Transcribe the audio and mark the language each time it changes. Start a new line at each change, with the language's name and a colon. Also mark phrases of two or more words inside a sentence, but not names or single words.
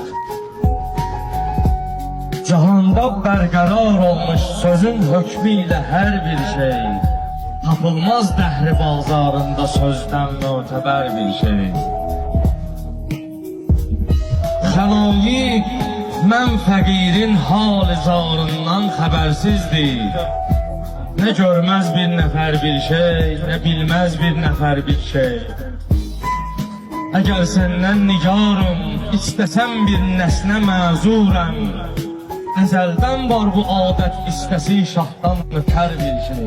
Azerbaijani: Cahanda bərqərar olmuş sözün hökmü ilə hər bir şey. Tapılmaz dəhri bazarında sözdən mötəbər bir şey. Xəlayiq mən fəqirin hal-i zarından xəbərsizdir.
Turkish: Ne görmez bir nefer bir şey, ne bilmez bir nefer bir şey. Eğer senden nigarım, istesem bir nesne məzurəm. Ezelden var bu adet, istesi şahtan öter bir şey.